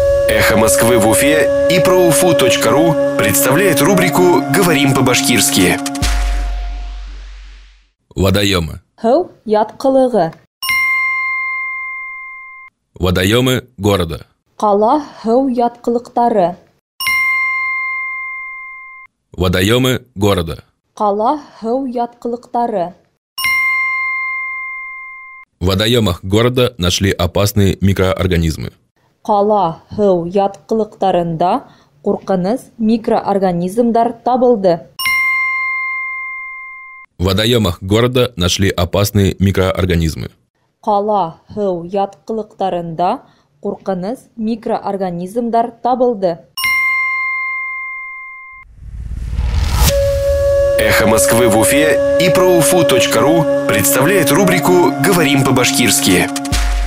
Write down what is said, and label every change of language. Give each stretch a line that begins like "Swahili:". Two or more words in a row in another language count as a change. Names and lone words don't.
Russian: Эхо Москвы в Уфе и ProUFU.ру представляет рубрику «Говорим по-башкирски». Водоемы.
Bashkir: Һыу ятҡылығы.
Russian: Водоемы города.
Bashkir: Ҡала һыу ятҡылыҡтары.
Russian: Водоемы города.
Bashkir: Ҡала һыу ятҡылыҡтары.
Russian: В водоемах города нашли опасные микроорганизмы.
Bashkir: Ҡала һыу ятҡылыҡтарында ҡурҡыныс микроорганизмдар табылды.
Russian: В водоемах города нашли опасные микроорганизмы.
Bashkir: Ҡала һыу ятҡылыҡтарында ҡурҡыныс микроорганизмдар табылды.
Russian: Эхо Москвы в Уфе и ProUFU.ру представляет рубрику «Говорим по-башкирски».